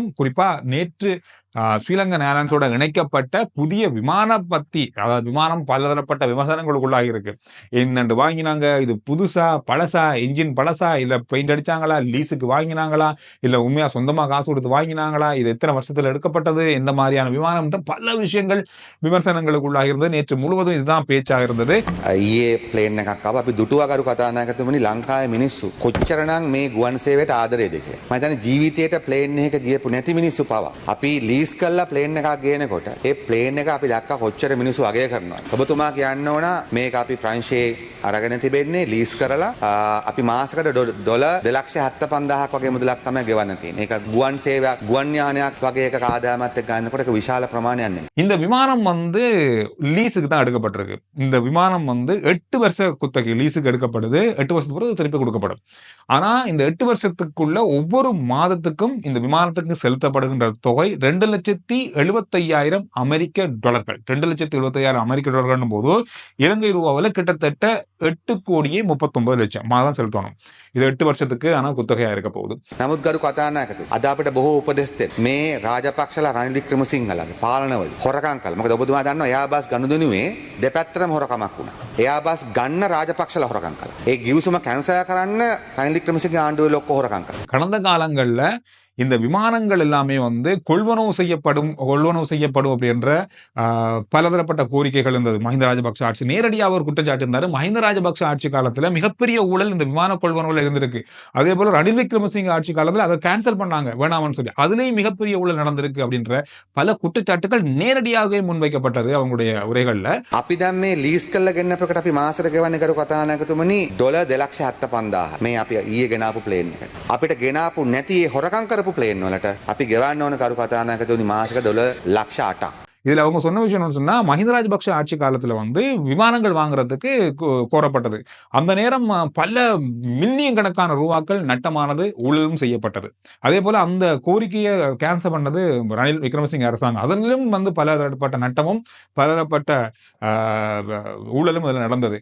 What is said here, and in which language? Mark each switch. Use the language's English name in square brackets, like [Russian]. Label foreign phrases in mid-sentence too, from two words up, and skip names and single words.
[Tamil] குறிப்பா நேற்று ஸ்ரீலங்கன் ஏர்லைன்ஸோட இணைக்கப்பட்ட புதிய விமானம் பத்தி, அதாவது விமானம் பலதரப்பட்ட விமர்சனங்களுக்குள்ளாகி இருக்கு. என்னண்டு வாங்கினாங்க, இது புதுசா பழசா, என்ஜின் பழசா, இல்ல பெயிண்ட் அடிச்சாங்களா, லீஸுக்கு வாங்கினாங்களா, இல்ல உண்மையா சொந்தமா காசு கொடுத்து வாங்கினாங்களா, இது எத்தனை வருஷத்துல எடுக்கப்பட்டது, எந்த மாதிரியான விமானம், பல விஷயங்கள் விமர்சனங்களுக்குள்ளாக இருந்தது. நேற்று முழுவதும் இதுதான் பேச்சாக இருந்தது. [Sinhala] ඊයේ ප්ලේන් එකක් ආවා. අපි දුටුවාකරු කතානායකතුමනි ලංකාවේ මිනිස්සු කොච්චරනම් මේ ගුවන් සේවයට ආදරේද කියලා. මම හිතන්නේ ජීවිතේට ප්ලේන් එකක ගියපු නැති මිනිස්සු පවා අපි ලීස් ලීස් කල්ලා ප්ලේන් එකක් ගේනකොට ඒ ප්ලේන් එක අපි දැක්ක කොච්චර මිනිස්සු අගය කරනවා. ඔබතුමා කියන්න ඕන මේක අපි ප්‍රංශයේ අරගෙන තිබෙන්නේ ලීස් කරලා අපි මාසකට ඩොලර් 2,75,000ක් වගේ මුදලක් තමයි ගෙවන්න තියෙන්නේ. ඒක ගුවන් සේවයක් ගුවන් යානයක් වගේ එකක ආදායමත් එක්ක ගන්නකොට ඒක විශාල ප්‍රමාණයක් නෙමෙයි. [Tamil] இந்த விமானம் வந்து லீஸுக்கு தான் எடுக்கப்பட்டிருக்கு. இந்த விமானம் வந்து 8 வருஷ குத்தகை லீஸுக்கு எடுக்கப்படுது. 8 வருஷத்துக்கு பிறகு திருப்பி கொடுக்கப்படும். ஆனா இந்த 8 வருஷத்துக்குள்ள ஒவ்வொரு மாதத்துக்கும் இந்த விமானத்துக்கு செலுத்தப்படுகின்ற தொகை 2,75,000 அமெரிக்க டாலர்கள். 2,75,000 அமெரிக்க டாலர்கள் போது இலங்கை ரூபாவில் கிட்டத்தட்ட 8,39,00,000 மாதம் செலுத்தணும். இது 8 வருஷத்துக்கு ஆனா குத்தகையா இருக்க போகுது. [Sinhala] නමුත් ගරු කතානායකතුමනි අද අපිට බොහෝ උපදෙස් දෙන්න. මේ රාජපක්ෂලා රනිල් වික්‍රමසිංහලගේ පාලනවල හොරකම් කළා. මොකද ඔබතුමා දන්නවා එයාබස් ගනුදෙනුවේ දෙපැත්තටම හොරකමක් වුණා. එයාබස් ගන්න රාජපක්ෂලා හොරකම් කළා. ඒ ගිවිසුම කැන්සල් කරන්න රනිල් වික්‍රමසිංහ ආණ්ඩුවේ ලොක්ක හොරකම් කළා. [Tamil] கடந்த காலங்கள்ல இந்த விமானங்கள் எல்லாமே வந்து கொள்வனவு செய்யப்படும் அப்படின்ற பலதரப்பட்ட கோரிக்கைகள் இருந்தது. மஹிந்த ராஜபக்ஷ ஆட்சி நேரடியாக ஒரு குற்றச்சாட்டு இருந்தாரு. மஹிந்த ராஜபக்ஷ ஆட்சி காலத்துல மிகப்பெரிய ஊழல் இந்த விமான கொள்வனவுல இருந்திருக்கு. அதே போல ரணில் விக்ரமசிங்க ஆட்சி காலத்துல அதை கேன்சல் பண்ணாங்க வேணாமன்னு சொல்லி. அதுலயும் மிகப்பெரிய ஊழல் நடந்திருக்கு அப்படின்ற பல குற்றச்சாட்டுகள் நேரடியாகவே முன்வைக்கப்பட்டது அவங்களுடைய உரைகள்ல. [Sinhala] අපි දැන් මේ ලීස් කල්ලා ගෙන්නපකට අපි මාසෙට ගෙවන්නේ කරු කතානායකතුමනි ඩොලර් 2,75,000 මේ අපි ඊයේ ගෙනාපු ප්ලේන් එකට. අපිට ගෙනාපු නැති ඒ හොරකම් කරපු ප්ලේන් වලට අපි ගෙවන්න ඕන කරු කතානායකතුමනි මාසෙක ඩොලර් 8,00,000. [Tamil] இதுல அவங்க சொன்ன விஷயம் என்ன சொன்னா, மஹிந்த ராஜபக்ஷ ஆட்சி காலத்துல வந்து விமானங்கள் வாங்குறதுக்கு கோரப்பட்டது. அந்த நேரம் பல மில்லியன் கணக்கான ரூபாக்கள் நட்டமானது, ஊழலும் செய்யப்பட்டது. அதே போல அந்த கோரிக்கையை கேன்சல் பண்ணது ரணில் விக்ரமசிங்க அரசாங்கம். அதிலும் வந்து பலதரப்பட்ட நட்டமும் பலதரப்பட்ட ஊழலும் அதில் நடந்தது.